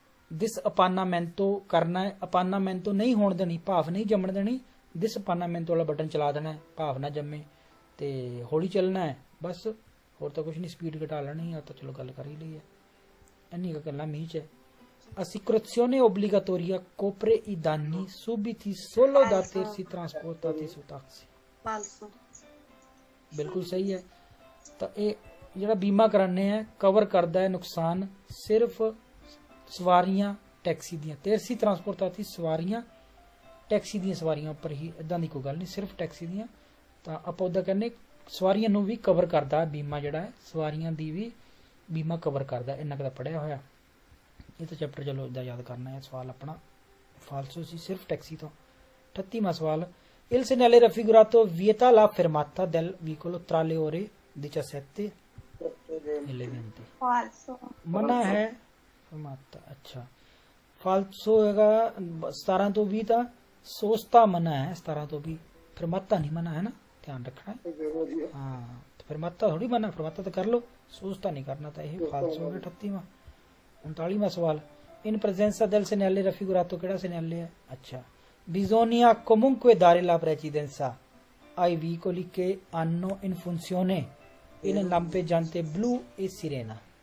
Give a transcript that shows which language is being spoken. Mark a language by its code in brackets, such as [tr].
[pa] ਦਿਸ ਅਪਾਨਾਮੈਂਟੋ ਕਰਨਾ ਹੈ, ਅਪਾਨਾਮੈਂਟੋ ਨਹੀਂ ਹੋਣ ਦੇਣੀ, ਭਾਫ ਨਹੀਂ ਜੰਮਣ ਦੇਣੀ। ਦਿਸ ਅਪਾਨਾਮੈਂਟੋ ਵਾਲਾ ਬਟਨ ਚਲਾ ਦੇਣਾ ਹੈ, ਭਾਫ ਨਾ ਜੰਮੇ, ਤੇ ਹੌਲੀ ਚੱਲਣਾ ਹੈ ਬਸ, ਹੋਰ ਤਾਂ ਕੁਝ ਨਹੀਂ। ਸਪੀਡ ਘਟਾ ਲੈਣੀ ਆ ਤਾਂ ਚਲੋ ਗੱਲ ਕਰ ਹੀ ਲਈ ਹੈ, ਇੰਨੀ ਕੁ ਗੱਲਾਂ ਮੀਂਹ 'ਚ। [it] Assicurazione obbligatoria copre i danni subiti solo da terzi trasportati su taxi। ਫਾਲਸੋ [pa] ਬਿਲਕੁਲ ਸਹੀ ਹੈ। ਤਾਂ ਇਹ ਜਿਹੜਾ ਬੀਮਾ ਕਰਾਨੇ ਹੈ ਕਵਰ ਕਰਦਾ ਹੈ ਨੁਕਸਾਨ ਸਿਰਫ ਸਵਾਰੀਆਂ ਟੈਕਸੀ ਦੀਆਂ, ਤੇਰਸੀ ਟਰਾਂਸਪੋਰਟਾਤੀ ਸਵਾਰੀਆਂ ਟੈਕਸੀ ਦੀਆਂ ਸਵਾਰੀਆਂ ਉੱਪਰ ਹੀ, ਇਦਾਂ ਦੀ ਕੋਈ ਗੱਲ ਨਹੀਂ, ਸਿਰਫ ਟੈਕਸੀ ਦੀਆਂ। ਤਾਂ ਆਪਾਂ ਉਹਦਾ ਕਹਿੰਦੇ ਸਵਾਰੀਆਂ ਨੂੰ ਵੀ ਕਵਰ ਕਰਦਾ ਬੀਮਾ, ਜਿਹੜਾ ਹੈ ਸਵਾਰੀਆਂ ਦੀ ਵੀ ਬੀਮਾ ਕਵਰ ਕਰਦਾ। ਇੰਨਾ ਕੁ ਤਾਂ ਪੜਿਆ ਹੋਇਆ, ਇਹ ਤਾਂ ਚੈਪਟਰ ਚਲੋ ਇਦਾਂ ਯਾਦ ਕਰਨਾ ਹੈ। ਸਵਾਲ ਆਪਣਾ ਫਾਲਸੋ ਸੀ ਸਿਰਫ ਟੈਕਸੀ ਤੋਂ। 38ਵਾਂ ਸਵਾਲ [it] Il segnale raffigurato vieta la fermata del veicolo tra le ore 17 e le 20। ਫਾਲਸੋ [pa] ਮਨਾ ਹੈ ਫਰਮਾਤਾ। ਅੱਛਾ ਫਾਲਸੋ ਹੈਗਾ 17 ਤੋਂ 20 ਤਾਂ ਸੋਸਤਾ ਮਨਾ ਹੈ 17 ਤੋਂ 20 ਫਰਮਾਤਾ ਨਹੀਂ ਮਨਾ ਹੈ ਨਾ, ਧਿਆਨ ਰੱਖਣਾ ਹੈ। ਹਾਂ ਤੇ ਫਰਮਾਤਾ ਥੋੜੀ ਮਨਾ, ਫਰਮਾਤਾ ਤਾਂ ਕਰ ਲੋ, ਸੋਸਤਾ ਨਹੀਂ ਕਰਨਾ, ਤਾਂ ਇਹ ਫਾਲਸੋ ਹੋ ਗਿਆ। 38ਵਾਂ 39ਵਾਂ ਸਵਾਲ [it] in presenza del segnale raffigurato [pa] ਕਿਹੜਾ [it] segnale ਹੈ? ਅੱਛਾ bisogna comunque dare la precedenza ai veicoli che hanno in funzione il lampeggiante blu e sirena।